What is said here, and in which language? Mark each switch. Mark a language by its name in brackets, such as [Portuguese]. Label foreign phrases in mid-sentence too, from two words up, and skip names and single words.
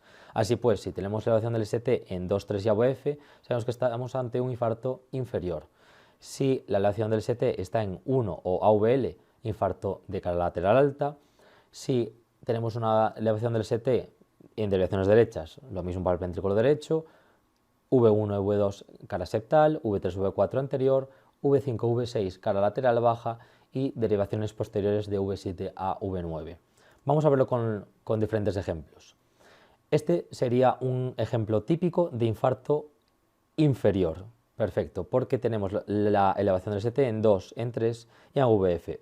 [Spanish] Así pues, si tenemos elevación del ST en 2, 3 y AVF, sabemos que estamos ante un infarto inferior. Si la elevación del ST está en 1 o AVL, infarto de cara lateral alta. Si tenemos una elevación del ST en derivaciones derechas, lo mismo para el ventrículo derecho, V1, V2 cara septal, V3, V4 anterior, V5, V6 cara lateral baja y derivaciones posteriores de V7 a V9. Vamos a verlo con diferentes ejemplos. Este sería un ejemplo típico de infarto inferior. Perfecto, porque tenemos la elevación del ST en 2, en 3 y en VF.